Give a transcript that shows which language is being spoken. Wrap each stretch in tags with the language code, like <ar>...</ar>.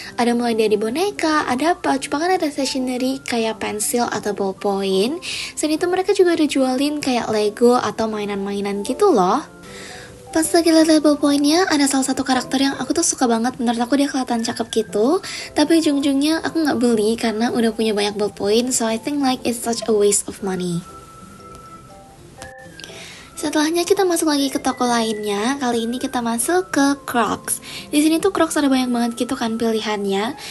<id>Ada mulai dari boneka, ada pouch, bahkan ada stationery kayak pensil atau ballpoint. Selain itu mereka juga ada jualin kayak Lego atau mainan-mainan gitu loh. Pas lagi lihat ballpointnya, ada salah satu karakter yang aku tuh suka banget. Menurut aku dia kelihatan cakep gitu. Tapi ujung-ujungnya aku nggak beli karena udah punya banyak ballpoint.</id> <en>So I think like it's such a waste of money.</en> <id>Setelahnya kita masuk lagi ke toko lainnya. Kali ini kita masuk ke Crocs. Di sini tuh Crocs ada banyak banget gitu kan pilihannya.</id>